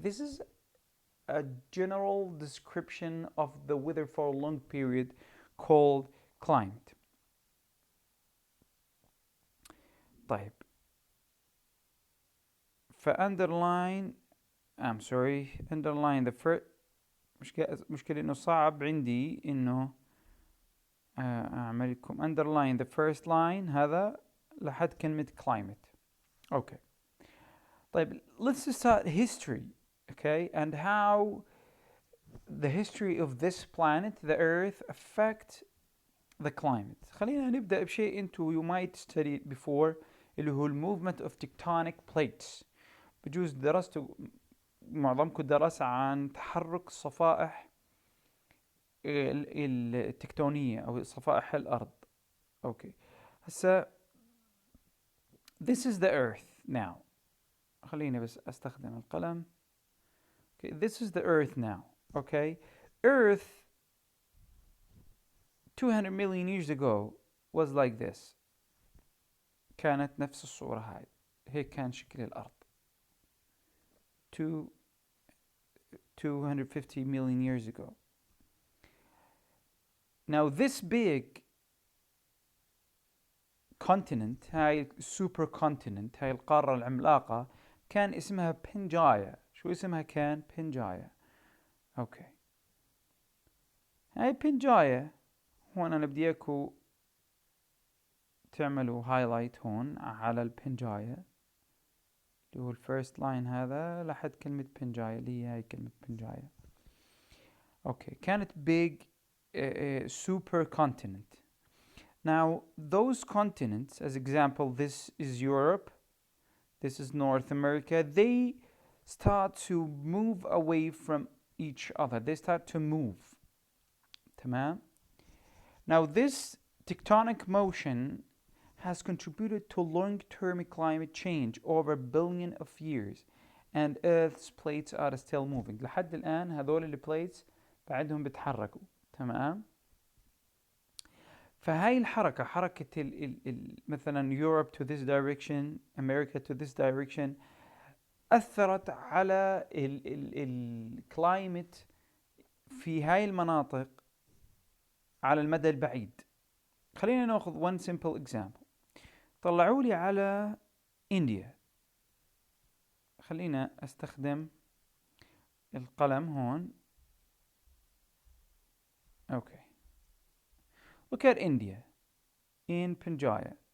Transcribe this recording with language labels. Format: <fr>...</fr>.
<en>This is a general description of the weather for a long period called climate.</en> <ar>طيب,</ar> <en>فunderline underline the first.</en> <ar>مشكلة انه صعب عندي انه اعمل لكم</ar> <en>underline the first line.</en> <ar>هذا لحد كلمة climate.</ar> <en>Okay. طيب, let's start history, okay, and how the history of this planet, the Earth, affect the climate.</en> <ar>خلينا نبدأ بشيء انتو</ar> <en>you might study it before,</en> <ar>اللي هو</ar> <en>movement of tectonic plates.</en> <ar>بجوز درستوا, معظمكم درس عن تحرك صفائح التكتونية أو صفائح الأرض. أوكي. هسا</ar> <en>this is the Earth now.</en> <ar>خليني بس أستخدم القلم.</ar> <en>Okay, this is the Earth now. Okay, Earth 200 million years ago was like this. كانت نفس الصورة هاي. هيك كان شكل الأرض. 250 million years ago. Now this big continent,</en> <ar>هاي</ar> <en>super continent,</en> <ar>هاي القارة العملاقة, كان اسمها بنجايا. شو اسمها كان؟ بنجايا. اوكي. هاي بنجايا, هون انا بدي اياكو تعملوا هايلايت هون على البنجايا, اللي هو</ar> <en>الفيرست لاين</en> <ar>هذا لحد كلمة بنجايا, اللي هي هاي كلمة بنجايا. اوكي. كانت</ar> <en>big super continent. Now those continents, as example, this is Europe, this is North America, they start to move away from each other. They start to move.</en> <ar>تمام.</ar> <en>Now this tectonic motion has contributed to long-term climate change over billion of years, and Earth's plates are still moving.</en> <ar>لحد الآن هذول البليتس بعدهم بتحركوا. تمام. فهاي الحركة, حركة مثلا</ar> <en>Europe to this direction,</en> <ar>America to this direction, أثرت على الكلايمت في هاي المناطق على المدى البعيد. خلينا ناخذ</ar> <en>one simple example.</en> <ar>طلعوا لي على إنديا. خلينا أستخدم القلم هون.</ar> <en>Okay. Look at India in Panjaya.</en>